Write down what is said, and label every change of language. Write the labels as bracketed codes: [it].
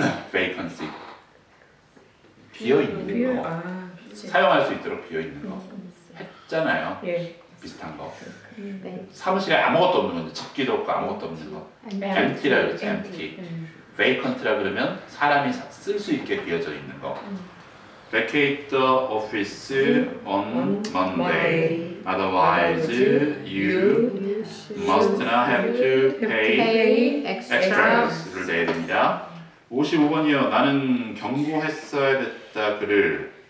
[ko] vacancy. 비어 있는 거. 사용할 수 있도록 비어 있는 거. 했잖아요. 비슷한 거. 사무실에 아무것도 없는 건데 잡기도 없고 아무것도 없는 거. empty라 그러죠. empty. vacant라 그러면 사람이 쓸 수 있게 비어져 있는 거. [en] vacate the office on Monday. Otherwise, you must not have to pay extras를 [ko] 내야 됩니다. 55번이요. 나는 경고했어야 됐다 그를.